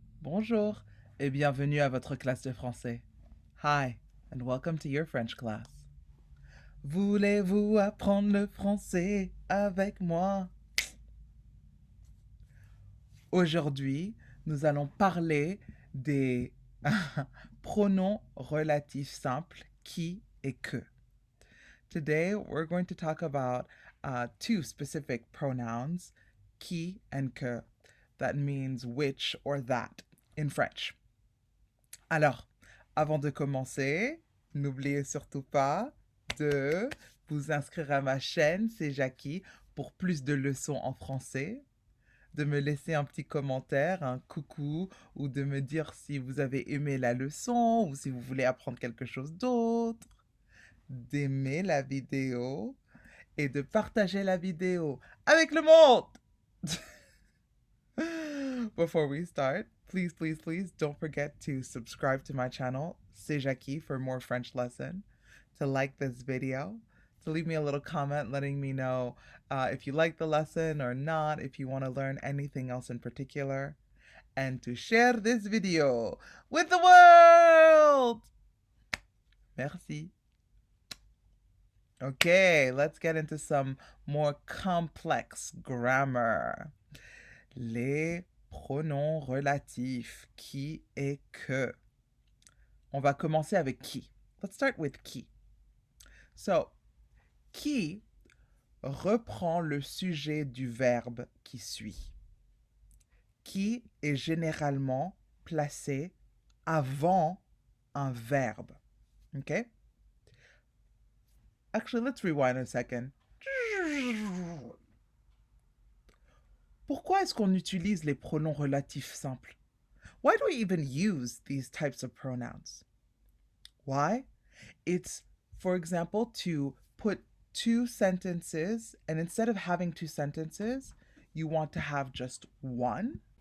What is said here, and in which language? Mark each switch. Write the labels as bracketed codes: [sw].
[fr] Bonjour et bienvenue à votre classe de français. [en] Hi and welcome to your French class. [fr] Voulez-vous apprendre le français avec moi? Aujourd'hui, nous allons parler des pronoms relatifs simples qui et que. [en] Today, we're going to talk about two specific pronouns, qui and que. That means which or that in French. [fr] Alors, avant de commencer, n'oubliez surtout pas de vous inscrire à ma chaîne, c'est Jackie, pour plus de leçons en français, de me laisser un petit commentaire, un coucou, ou de me dire si vous avez aimé la leçon ou si vous voulez apprendre quelque chose d'autre, d'aimer la vidéo et de partager la vidéo avec le monde. [en] Before we start, please, please, please don't forget to subscribe to my channel, C'est Jackie, for more French lesson, to like this video, to leave me a little comment letting me know if you like the lesson or not, if you want to learn anything else in particular, and to share this video with the world. [fr] Merci. [en] Okay, let's get into some more complex grammar. [fr] Les pronoms relatifs qui et que. On va commencer avec qui. [en] Let's start with qui. So, [fr] qui reprend le sujet du verbe qui suit. Qui est généralement placé avant un verbe. [en] Okay? Actually, let's rewind a second. [fr] Pourquoi est-ce qu'on utilise les pronoms relatifs simples? [en] Why do we even use these types of pronouns? Why? It's, for example, to put two sentences, and instead of having two sentences, you want to have just one.